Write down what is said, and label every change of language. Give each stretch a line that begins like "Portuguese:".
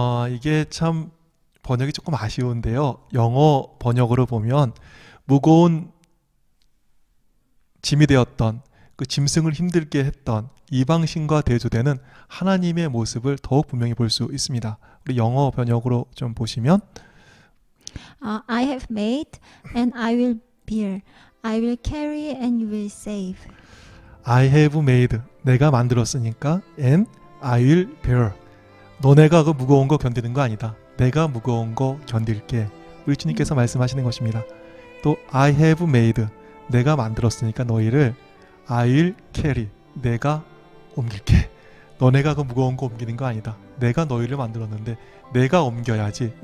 Korean: 이게 참 번역이 조금 아쉬운데요. 영어 번역으로 보면 무거운 짐이 되었던 그 짐승을 힘들게 했던 이방신과 대조되는 하나님의 모습을 더욱 분명히 볼 수 있습니다. 우리 영어 번역으로 좀 보시면
English: I have made and I will bear. I will carry and you will save. I have made.
Korean: 내가 만들었으니까
English: and I will bear.
Korean: 너네가 그 무거운 거 견디는 거 아니다. 내가 무거운 거 견딜게. 우리 주님께서 말씀하시는 것입니다.
English: 또 I have made.
Korean: 내가 만들었으니까 너희를
English: I will carry.
Korean: 내가 옮길게. 너네가 그 무거운 거 옮기는 거 아니다. 내가 너희를 만들었는데 내가 옮겨야지.